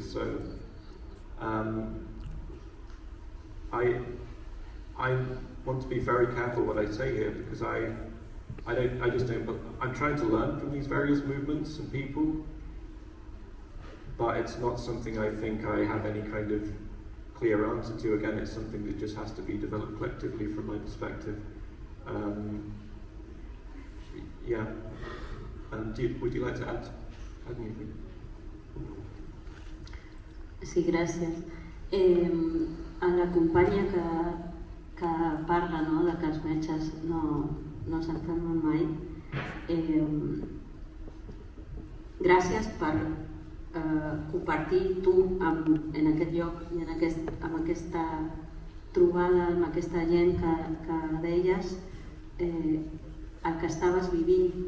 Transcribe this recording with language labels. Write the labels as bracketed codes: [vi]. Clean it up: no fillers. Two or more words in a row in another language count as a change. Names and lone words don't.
[en] So I want to be very careful what I say here, because I'm trying to learn from these various movements and people, but it's not something I think I have any kind of clear answer to. Again, it's something that just has to be developed collectively from my perspective. Yeah. Would you like to add anything? [ca] Sí, gràcies. A la companya que parla, no, de que els metges no s'enfermen mai, gràcies per compartir tu en aquest lloc i amb aquesta trobada amb aquesta gent que deies el que estaves vivint.